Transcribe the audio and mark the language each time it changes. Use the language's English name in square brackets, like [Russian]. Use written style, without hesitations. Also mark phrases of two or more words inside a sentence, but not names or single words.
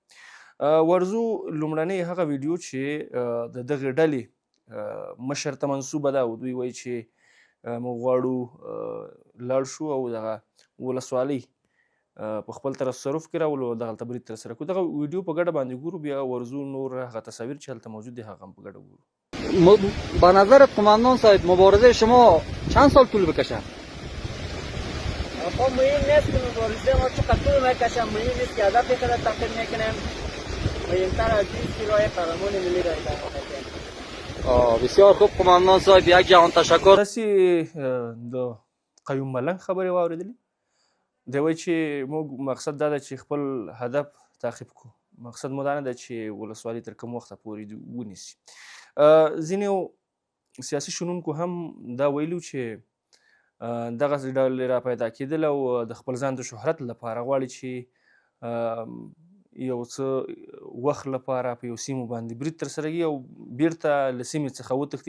[Pashto] ورځو لومړنۍ هغه ویډیو چې د دغې ډلې مشر ته منسوبه ده او دوی وایي چې موږ غواړو لاړ شو او دغه ولسوالۍ په خپل تصرف کې راولو او دغلته برید ترسره کړو. دغه ویډیو په ګډه باندې ګورو، بیا ورځو نور هغه تصاویر چې هلته موجود دي هغه هم په ګډه ګورو. [Persian] به نظر قماندان صاحب مبارزه شما چند سال طول بکشه؟ خب مهم نیست که مبارزه ما چقدر طول میکشه، مهم نیست که هدف خود تحقیق میکنیم. مهمتر از این که راه قهرمان ملی را انتخاب کنیم. بسیار خوب قماندان صاحب، یک جهان تشکر. [Pashto] تاسې د قیوم ملنګ خبرې واورېدلې. دی وایي چې موږ مقصد دا ده چې خپل هدف تعقیب کړو. مقصد مو دا نه ده چې ولسوالي تر کوم وخته پورې ونیسي. ځینې سیاسي شنونکو هم دا ویلي چې دغسې ډلې را پیدا کېدل او د خپل ځان د شهرت لپاره غواړي چې یو څه وخت لپاره په یو سیمو باندې برید ترسره کړي او بیرته له سیمې څخه وتښتي.